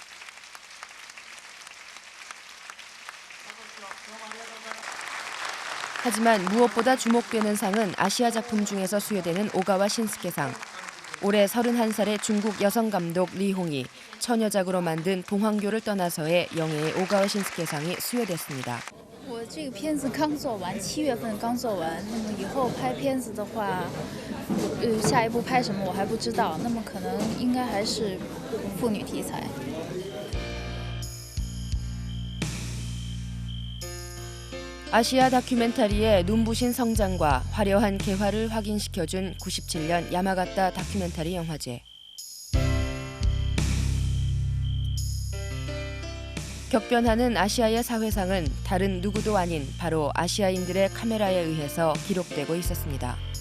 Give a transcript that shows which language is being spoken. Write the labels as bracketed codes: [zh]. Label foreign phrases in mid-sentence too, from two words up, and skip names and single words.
[ko] 하지만 무엇보다 주목되는 상은 아시아 작품 중에서 수여되는 오가와 신스케상. 올해 31살의 중국 여성 감독 리홍이 처녀작으로 만든 봉황교를 떠나서의 영예의 오가와 신스케상이 수여됐습니다. [zh] 我这个片子刚做完，7月份刚做完。那么以后拍片子的话，下一步拍什么我还不知道。那么可能应该还是妇女题材。 [ko] 아시아 다큐멘터리의 눈부신 성장과 화려한 개화를 확인시켜준 97년 야마가타 다큐멘터리 영화제. 격변하는 아시아의 사회상은 다른 누구도 아닌 바로 아시아인들의 카메라에 의해서 기록되고 있었습니다.